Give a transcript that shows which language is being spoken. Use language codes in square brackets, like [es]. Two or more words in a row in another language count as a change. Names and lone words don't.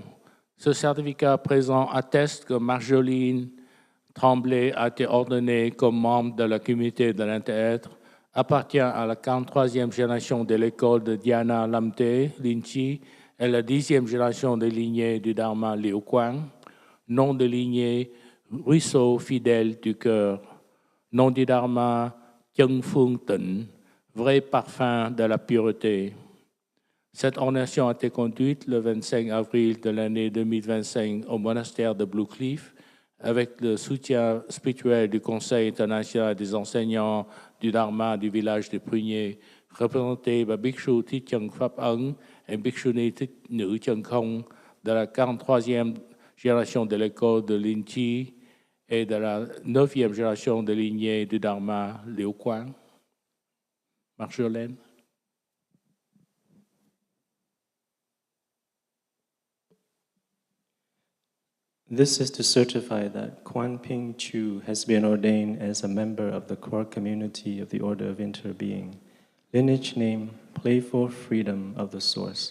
[fr] Ce certificat présent atteste que Marjolaine Tremblay a été ordonnée comme membre de la communauté de l'inter-être, appartient à la 43e génération de l'école de Dhyana Lamte Linchi et la 10e génération de lignée du Dharma Liu Quang, nom de lignée ruisseau fidèle du cœur, nom du Dharma Chân Phương Tịnh, vrai parfum de la pureté. Cette ordination a été conduite le 25 avril de l'année 2025 au monastère de Blue Cliff avec le soutien spirituel du Conseil international des enseignants du Dharma du village de Prunier, représenté par Bhikshu Thích Trần Pháp Ấn et Bhikshuni Thích Nữ Trần Không de la 43e génération de l'école de Linchi et de la 9e génération de lignée du Dharma Liu Quang. Marjolaine. [en] This is to certify that Quan Ping Chu has been ordained as a member of the core community of the Order of Interbeing. Lineage name, Playful Freedom of the Source.